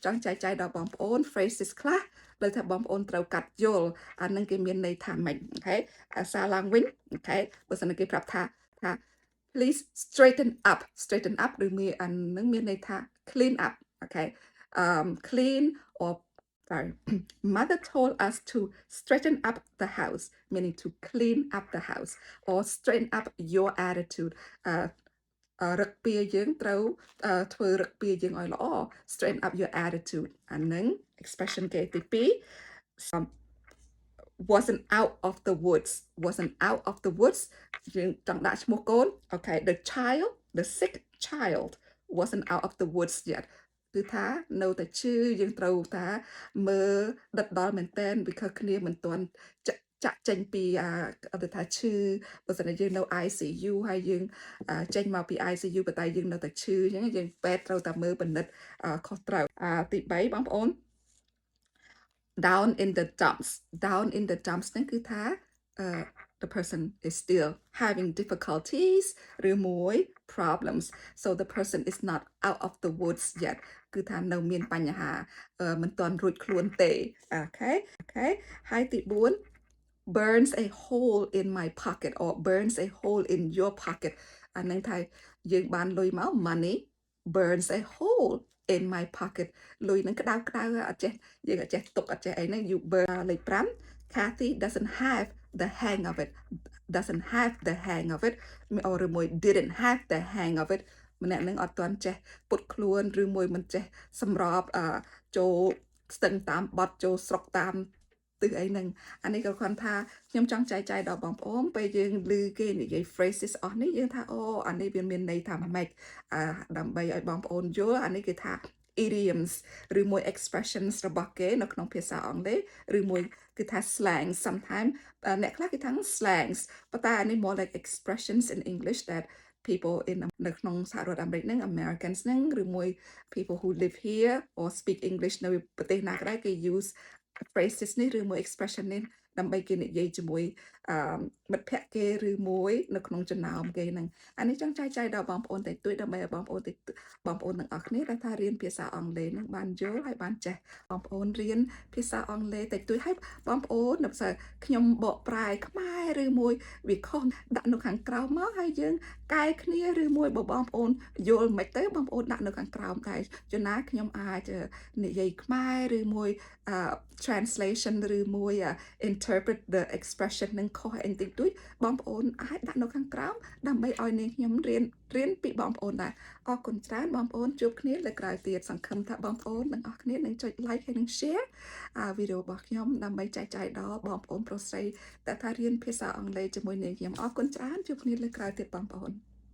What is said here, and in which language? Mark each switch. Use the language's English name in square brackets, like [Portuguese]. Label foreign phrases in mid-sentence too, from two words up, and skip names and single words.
[Khmer] ង់ចែកចាយដល់បងប្អូន phrases ខ្លះលើថាបងប្អូនត្រូវកាត់យល់អានឹងគេមានន័យថាម៉េច អូខេសារឡើងវិញអូខេបើសិនគេប្រាប់ថា [English] please straighten up [Khmer] ឬមានអានឹងមានន័យថា [English] clean up okay clean or sorry mother told us to straighten up the house meaning to clean up the house or straighten up your attitude [Khmer] រឹកពីយើងត្រូវធ្វើរឹកពីយើងឲ្យល្អ [English] straighten up your attitude [Khmer] អានឹង expression គេទី 2 [English] wasn't out of the woods [Khmer] យើងចង់ដាក់ឈ្មោះកូន [English] okay the sick child wasn't out of the woods yet [Khmer] គឺថានៅតែឈឺយើងត្រូវថាមើលដិតដល់មែនតើ because គ្នាមិនទាន់ចាក់ចេ ញពីទៅថាឈឺបើសិនជាយើងនៅ ICU ហើយយើងចេញមកពី ICU ប៉ុន្តែយើងនៅតែឈឺអញ្ចឹងយើងពេទ្យត្រូវតែមើលពិនិត្យខុសត្រូវ ទី3បងប្អូន [English] down in the dumps [Khmer] ហ្នឹងគឺថា [English] the person is still having difficulties [Khmer] ឬមួយ [English] problems so the person is not out of the woods yet [Khmer] គឺថានៅមានបញ្ហាមិនទាន់រួចខ្លួនទេអូខេហើយទី4 [English] burns a hole in my pocket or burns a hole in your pocket [Khmer] អានឹងថាយើងបានលុយមក [English] money burns a hole in my pocket [Khmer] លុយនឹងក្តៅអត់ចេះយើងអត់ចេះទុកអត់ចេះអីហ្នឹង [English] you burn [Khmer] លេខ5 [English] Kathy doesn't have the hang of it [Khmer] ឬមួយ [English] didn't have the hang of it [Khmer] ម្នាក់នឹងអត់ទាន់ចេះពុតខ្លួនឬមួយមិនចេះសម្របចូលស្ទឹងតាមបត់ចូលស្រុកតាមទិសអីហ្នឹងអានេះក៏គាត់ថាខ្ញុំចង់ចែកចាយដល់បងប្អូនពេលយើងឮគេនិយាយ phrases អស់នេះយើងថាអូអានេះវាមានន័យថាម៉េចដើម្បីឲ្យបងប្អូនយល់អានេះគេថា idioms ឬ មួយ expressions របស់គេនៅក្នុងភាសាអង់គ្លេសឬមួយគឺថា [English] slang sometimes [Khmer] អ្នកខ្លះគេថា slangs ប៉ុន្តែអានេះ [English] more like expressions in English that people in [Khmer] នៅក្នុងសហរដ្ឋអាមេរិកហ្នឹង Americans ហ្នឹងឬមួយ [English] people who live here or speak English [Khmer] នៅប្រទេសណាក៏ដោយគេ [English] use phrases [Khmer] នេះឬមួយ expression នេះដើម្បីគេនិយាយជាមួយមិត្តភ័ក្តិគេឬមួយនៅក្នុងចំណោមគេហ្នឹងអានេះចង់ចែកចាយដល់បងប្អូនតែទួយដើម្បីឲ្យបងប្អូនទាំងអស់គ្នាដែលថារៀនភា សាអង់គ្លេសហ្នឹងបានយល់ហើយបានចេះបងប្អូនរៀនភាសាអង់គ្លេសតែទួយឲ្យបងប្អូននៅភាសាខ្ញុំបកប្រែខ្មែរឬ មួយវាខុសដាក់នៅខាងក្រោមមកហើយយើងកែគ្នាឬមួយបើបងប្អូនយល់មិនទៅបងប្អូនដាក់នៅខាង ក្រោមដែរចំណាខ្ញុំអាចនិយាយខ្មែរឬមួយtranslation ឬមួយ [English] interpret the expression [Khmer] នឹងខុសអីតិចតួចបងប្អូនអាចដាក់នៅខាងក្រោមដើម្បីឲ្យនាងខ្ញុំរៀនពីបងប្អូនដែរអរគុណច្រើនបងប្អូនជួបគ្នាលើក្រោយទៀតសង្ឃឹមថាបងប្អូនទាំងអស់គ្នានឹងចុច like ហើយនឹង share វីដេអូរបស់ខ្ញុំដើម្បីចែកចាយដល់បងប្អូនប្រុសស្រីដែលថារៀនភាសាអង់គ្លេសជាមួយនាងខ្ញុំអរគុណច្រើនជួបគ្នាលើក្រោយទៀតបងប្អូន